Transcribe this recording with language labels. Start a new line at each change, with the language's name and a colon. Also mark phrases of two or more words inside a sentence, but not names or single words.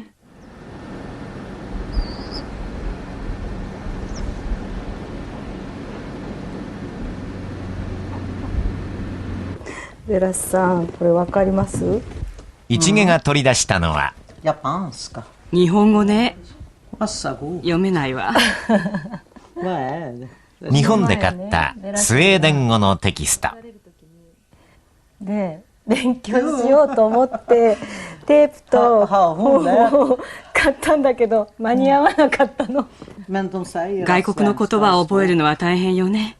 Japanese: ベラさん、これわかります？市毛が取り出したのは、日本語ね。
Swedish: Varsågod.
Japanese: 読めないわ。
Swedish: Vad är det?
Japanese: 日本で買ったスウェーデン語のテキストで勉強しようと思ってテープと本を買ったんだけど間に合わなかったの。外国の言葉を覚えるのは大変よね。